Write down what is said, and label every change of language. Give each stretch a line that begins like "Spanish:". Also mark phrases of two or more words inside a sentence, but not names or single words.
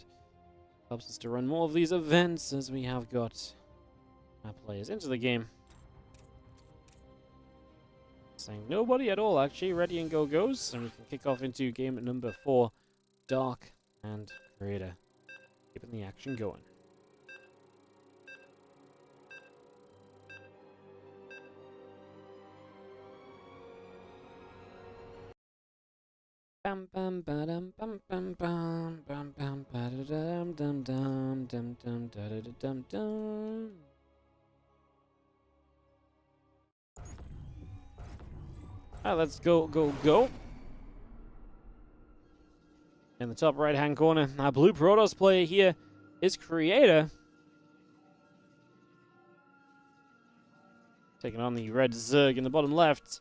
English: Helps us to run more of these events, as we have got our players into the game. Saying nobody at all, actually. Ready and go goes. And we can kick off into game number 4. Dark and Creator. Keeping the action going. Bam bam badam bam bam bam bam bam badam dum dum dum dum da dum dum. Let's go. In the top right-hand corner, our blue Protoss player here is Creator. Taking on the red Zerg in the bottom left.